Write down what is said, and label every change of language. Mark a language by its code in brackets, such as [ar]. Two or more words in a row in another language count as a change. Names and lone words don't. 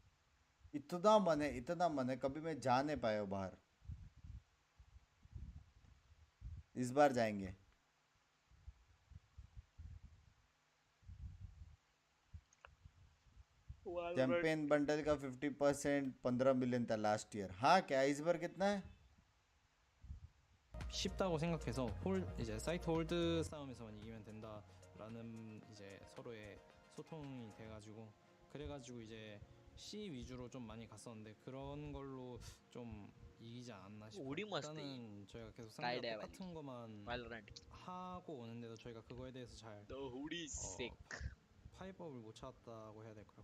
[hi] इतना मन है कभी मैं जा नहीं पाया बाहर इस बार जाएंगे [en] champion bundle [hi] का 50% 15 मिलियन था [en] last year [hi] हाँ क्या इस बार कितना है [ko] 쉽다고 생각해서 이제 사이트 홀드 싸움에서만 이기면 된다라는 이제 서로의 소통이 돼가지고 그래가지고 이제 C 위주로 좀 많이 갔었는데 그런 걸로 좀 이기지 않았나 싶어요. 일단은 저희가 계속 상대가 똑같은 것만 하고 오는데도 저희가 그거에 대해서 잘 파이법을 못 찾았다고 해야 될까요?